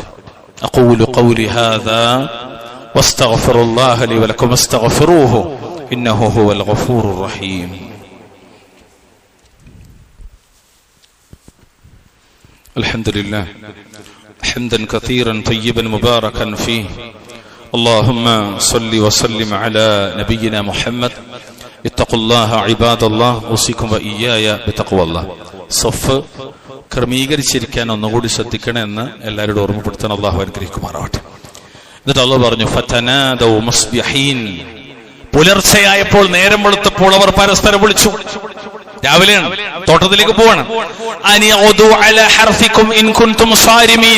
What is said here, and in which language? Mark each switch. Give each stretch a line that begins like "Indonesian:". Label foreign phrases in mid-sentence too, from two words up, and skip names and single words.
Arabic: أقول قولي هذا وأستغفر الله لي ولكم واستغفروه إنه هو الغفور الرحيم. الحمد لله حمدا كثيرا طيبا مباركا فيه. اللهم صل وسلم على نبينا محمد. اتقوا الله عباد الله اوصيكم واياي بتقوى الله.
Malayalam: സഫ് ക്രമീകരിച്ചിരിക്കാൻ ഒന്നുകൂടി ശ്രദ്ധിക്കണമെന്ന് എല്ലാവരോടും ഓർമ്മപ്പെടുത്താൻ അള്ളാഹു അനുഗ്രഹിക്കുമാറാവട്ടെ. എന്നിട്ട് അള്ളാഹു പറഞ്ഞു
Arabic: فتنادوا مصبحين.
Malayalam: പുലർച്ചയായപ്പോൾ, നേരം വെളുത്തപ്പോൾ അവർ പരസ്പരം വിളിച്ചു. രാവിലെയാണ്, തോട്ടത്തിലേക്ക് പോവാണ്.
Arabic: أن اغدوا على حرثكم إن كنتم صارمين.